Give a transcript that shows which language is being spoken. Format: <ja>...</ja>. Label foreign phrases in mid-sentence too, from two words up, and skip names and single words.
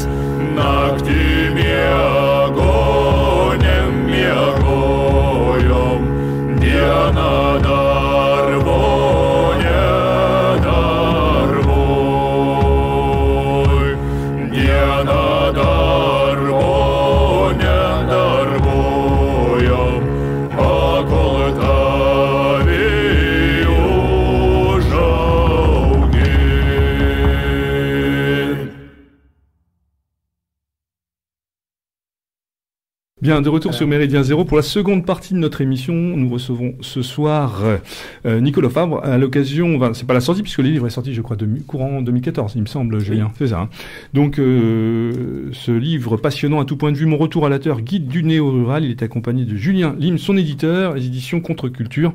<lt>Naktį miego nemiegojom, dieną darbo nedarboj. Dieną darbo nedarbojom, pakol tave užaugin.</lt> <fr>Bien, de retour sur Méridien Zéro pour la seconde partie de notre émission. Nous recevons ce soir Nicolas Fabre à l'occasion, enfin, c'est pas la sortie puisque le livre est sorti, je crois, courant 2014, il me semble, Julien. Oui. C'est ça. Hein. Donc, ce livre passionnant à tout point de vue, Mon retour à la terre, guide du néo-rural, il est accompagné de Julien Lim, son éditeur, les éditions Contre-Culture.</fr>